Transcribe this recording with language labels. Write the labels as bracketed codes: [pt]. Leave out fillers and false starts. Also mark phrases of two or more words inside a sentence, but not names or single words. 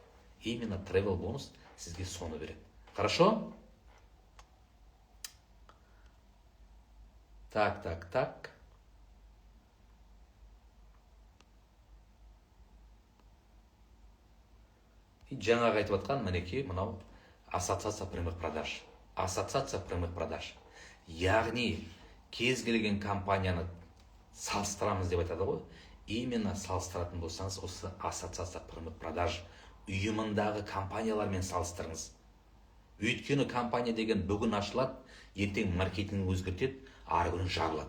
[kk] Именно travel бонус сізге соны береді. Хорошо? Так. Жаңағы айтып отқан мінекей мынау [ru] ассоциация прямых продаж. Ассоциация прямых продаж. [kk] Яғни кез келген компанияны салыстырамыз деп айтады ғой. Именно салыстыратын болсаңыз, осы [ru] ассоциация прямых продаж [kk] ұйымындағы компаниялармен салыстырыңыз. Өйткені компания деген бүгін ашылады, ертең маркетинг өзгертеді, ары күні жабылады.